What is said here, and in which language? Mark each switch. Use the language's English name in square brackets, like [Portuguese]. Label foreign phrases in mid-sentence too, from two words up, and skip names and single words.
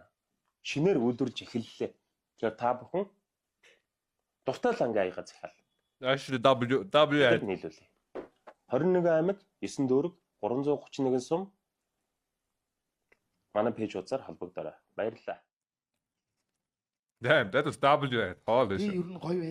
[Mongolian] Шинээр үйлдвэрлэж эхэллээ. Тэгэхээр та бүхэн дуртай лангийн аяга захиал. [English] Actually W [Mongolian] нийлүүлээ. 21 аймаг 9 дүүрэг 331 сум манай пэйж хуудасаар холбогдорой. Баярлалаа. [English] Damn, that was W. Holy [Mongolian] Би [English] shit. [Mongolian] ер нь гоё